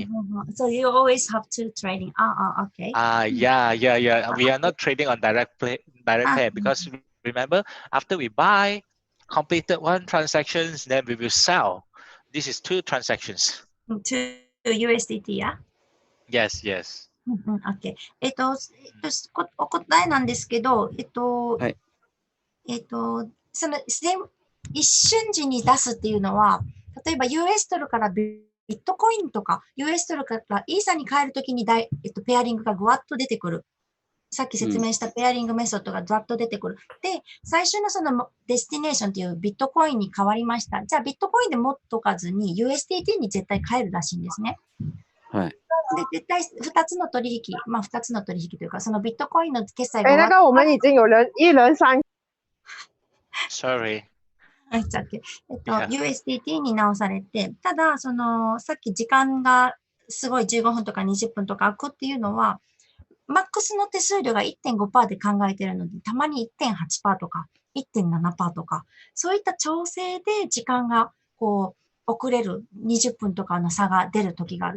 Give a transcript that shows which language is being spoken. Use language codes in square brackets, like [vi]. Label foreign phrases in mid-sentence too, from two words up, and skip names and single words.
[en] So you always have to trading. Okay. Yeah. We are not trading on direct pair because remember, after we buy, completed one transactions, then we will sell. This is 2 transactions. To USDT, yeah? Yes. Okay. [ja] お答えなんですけど、その一瞬時に出すっていうのは、例えば US ドルからビットコインとか US ドルからイーサに変えるときにペアリングがぐわっと出てくる。さっき説明したペアリングメソッドがぐわっと出てくる。で、最初のそのデスティネーションっていうビットコインに変わりました。じゃあビットコインで持っとかずに USDT に絶対変えるらしいんですね。はい。で、絶対2つの取引、まあ2つの取引というか、そのビットコインの決済が那个我们已经有人一人3 [en] Sorry. [ja] USDT に直されて、ただ、さっき時間がすごい15分とか20分とか空くっていうのは、マックスの手数料が 1.5% で考えているので、たまに 1.8% とか 1.7% とか、そういった調整で時間がこう遅れる20分とかの差が出る時がある。